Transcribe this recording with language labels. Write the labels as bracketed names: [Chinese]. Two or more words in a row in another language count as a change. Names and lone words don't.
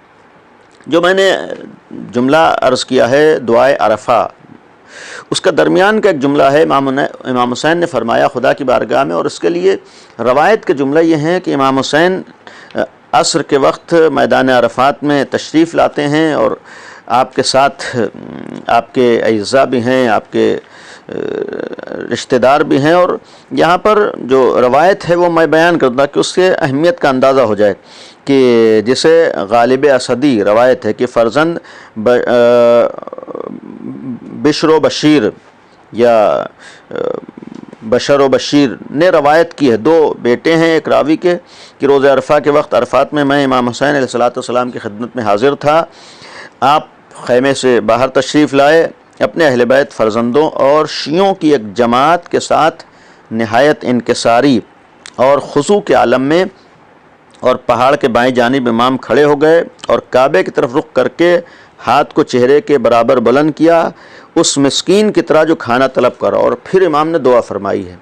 [Urdu] جو میں نے جملہ عرض کیا ہے دعائے عرفہ، اس کا درمیان کا ایک جملہ ہے، امام حسین نے فرمایا خدا کی بارگاہ میں، اور اس کے لیے روایت کے جملہ یہ ہیں کہ امام حسین عصر کے وقت میدان عرفات میں تشریف لاتے ہیں، اور آپ کے ساتھ آپ کے اعزاء بھی ہیں، آپ کے رشتہ دار بھی ہیں، اور یہاں پر جو روایت ہے وہ میں بیان کرتا کہ اس کے اہمیت کا اندازہ ہو جائے، کہ جسے غالب اسدی روایت ہے کہ فرزند بشر و بشیر یا بشر و بشیر نے روایت کی ہے، 2 بیٹے ہیں ایک راوی کے، کہ روز عرفہ کے وقت عرفات میں امام حسین [Arabic] علیہ السلام [Urdu] کی خدمت میں حاضر تھا، آپ خیمے سے باہر تشریف لائے، اپنے اہل بیت فرزندوں اور شیعوں کی ایک جماعت کے ساتھ نہایت انکساری اور خضوع کے عالم میں، اور پہاڑ کے بائیں جانب امام کھڑے ہو گئے اور کعبے کی طرف رخ کر کے ہاتھ کو چہرے کے برابر بلند کیا، اس مسکین کی طرح جو کھانا طلب کرا، اور پھر امام نے دعا فرمائی ہے۔